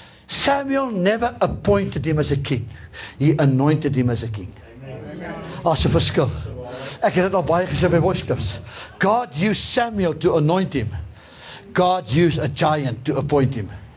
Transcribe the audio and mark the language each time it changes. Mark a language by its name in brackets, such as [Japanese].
[English] Samuel never appointed him as a king. He anointed him as a king. [Afrikaans] As 'n verskil. Ek het dit al baie gesê by voice clips. [English] God used Samuel to anoint him. God used a giant to appoint him.